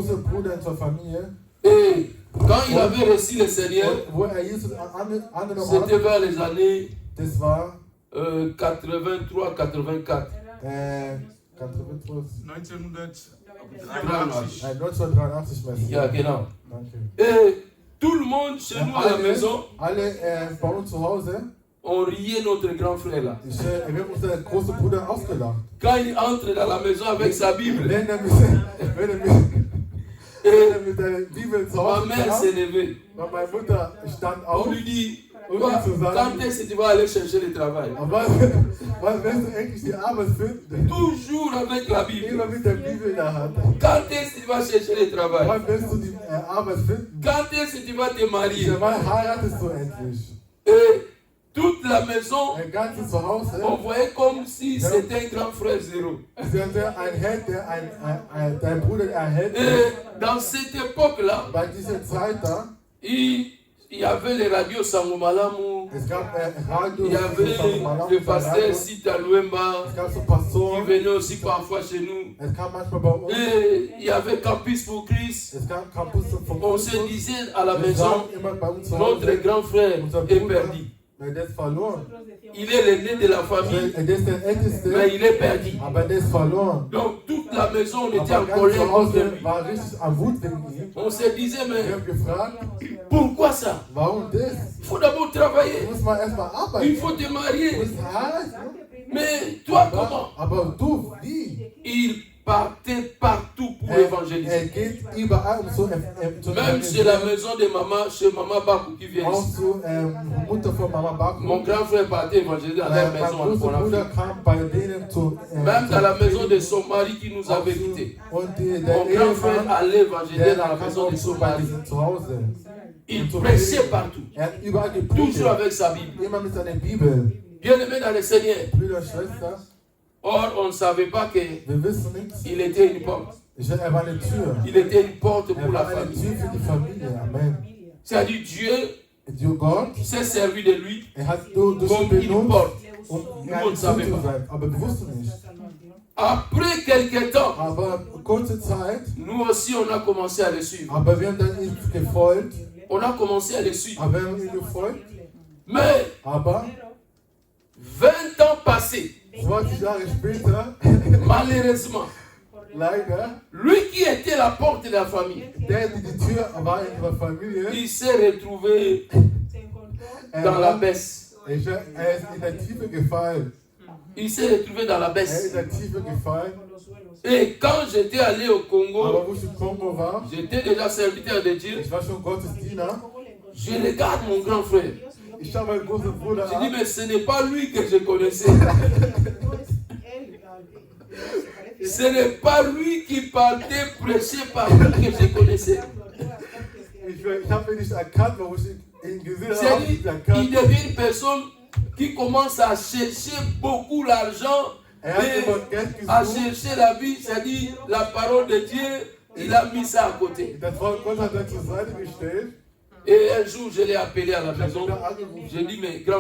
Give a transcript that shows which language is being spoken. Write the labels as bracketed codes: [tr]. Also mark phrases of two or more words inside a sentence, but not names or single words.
[fr] Et quand il avait reçu le Seigneur, c'était vers les années 83-84. 1983. [de] Ja, genau. [fr] Et tout le monde chez nous à la maison, on riait notre grand frère là. Quand il entre dans la maison avec sa Bible, ma mère s'est levée. On lui dit, quand est-ce que tu vas aller chercher le travail? Toujours avec la Bible. Quand est-ce que tu vas chercher le travail? Quand est-ce que tu vas te marier? Et Toute la maison, [de] ein ganzes Zuhause, [fr] on voyait comme si c'était un grand frère zéro. [de] sie hatte ein Held, dein Bruder, ein Held. [fr] Et dans cette époque-là, [de] Bei dieser Zeit da, [fr] il y avait les radios Sangomalamu, [de] es gab Radio, [fr] il y avait le pasteur Sita Luemba [de] es gab so [fr] qui [de] Pastoren, [fr] venait aussi parfois chez nous. [de] es kam manchmal bei uns, [fr] Et il y avait Campus pour Christ. [de] es gab Campus vom [fr] On se disait à la [de] Wir [fr] maison, [de] sagen immer bei uns zu [fr] notre [de] Hause, [fr] grand frère [de] unser [fr] est [de] Bruder, [fr] perdu. [de] der ist verloren. [fr] Il est l'aîné de la famille, [de] Der ist der Älteste, [fr] mais il est perdu. [de] aber der ist verloren. [fr] Donc toute la maison, on était [de] Aber [fr] en [de] ganz [fr] colère [de] zu [fr] contre [de] Hause [fr] lui. [de] war richtig am Wut wegen ihm. [fr] On se disait, [de] Wir [fr] mais [de] haben gefragt, [fr] pourquoi ça? [de] warum das? [fr] Il faut d'abord [de] Du [fr] travailler. [de] musst mal erstmal [fr] Il [de] arbeiten. [fr] faut te [de] Du [fr] marier. [de] musst heiraten. [fr] Mais toi, comment? [de] Aber du, wie? [fr] Il partait partout pour évangéliser. [de] Geht überall zu [fr] Même chez la maison de maman, chez Maman Bakou qui vient [de] auch [fr] ici. [de] zu Mutter von Mama Baku. [fr] Mon grand frère partait évangéliser dans la [de] Mein [fr] maison en [de] großer Bruder [fr] Afrique. [de] kam bei denen zu. [fr] Même dans la maison de son mari qui nous avait quittés. [de] Und der [fr] Mon grand frère [de] Ehemann, [fr] allait évangéliser dans la [de] kam [fr] maison de [de] auch [fr] son [de] bei [fr] mari. [de] diesem Zuhause. [fr] Il prêchait partout. [de] Hat überall [fr] Toujours [de] gepredigt. [fr] avec sa Bible. [de] Immer mit seiner Bibel. [fr] Bien-aimé dans le Seigneur. [de] Brüder, Schwester, [fr] Or, on ne savait pas qu'il [de] wir wissen nichts. [fr] était une porte. [de] Er war eine Tür. [fr] Il était une porte [de] Er [fr] pour la [de] war eine [fr] famille. [de] Tür für die Familie. [fr] Amen. C'est-à-dire Dieu [de] Gott, [fr] s'est servi de lui [de] hat durch [fr] comme [de] ihn [fr] une [de] benutzt, [fr] porte. [de] um [fr] Nous, on [de] eine [fr] ne [de] Tür [fr] savait [de] zu [fr] pas. [de] sein. Aber wir wussten nicht. [fr] Après quelque temps, [de] Aber kurze Zeit, [fr] nous aussi, on a commencé à le suivre. [de] aber wir haben dann ihm gefolgt. [fr] On a commencé à le suivre. [de] Aber wir haben ihm gefolgt. [fr] Mais [de] Aber [fr] 20 ans passés, [de] 20 Jahre später, [fr] malheureusement, [de] leider, [fr] lui qui était la porte de la famille, [de] der die Tür war in unserer Familie. [fr] il s'est retrouvé dans la baisse. [de] Er ist in der Tiefe gefallen. [fr] Il s'est retrouvé dans la [de] Er ist [fr] baisse. [de] in der Tiefe gefallen. [fr] Et quand j'étais allé au [de] Aber [fr] Congo, [de] wo ich im Kongo war, [fr] j'étais déjà serviteur de Dieu. [de] ich war schon Gottesdiener. [fr] Je regarde mon grand frère. [de] Ich habe meinen großen Bruder [fr] Je dis, [de] an. [fr] mais ce n'est pas lui que je connaissais. Ce n'est pas lui qui partait prêcher par lui que je connaissais. [de] Ich habe ihn nicht erkannt, warum ich ihn gesehen habe. [fr] C'est-à-dire, [de] Habe ich nicht [fr] il [de] erkannt. [fr] devient une personne qui commence à chercher beaucoup l'argent [de] Er hat [fr] et [de] immer Geld [fr] à [de] gesucht. [fr] chercher la vie, c'est-à-dire la parole de Dieu, il a mis ça à côté. [de] Das Wort Gott hat er zur Seite gestellt. [fr] Et un jour, je l'ai appelé à la [de] Ich habe [fr] maison. [de] ihn da angerufen. [fr] J'ai dit, mais grand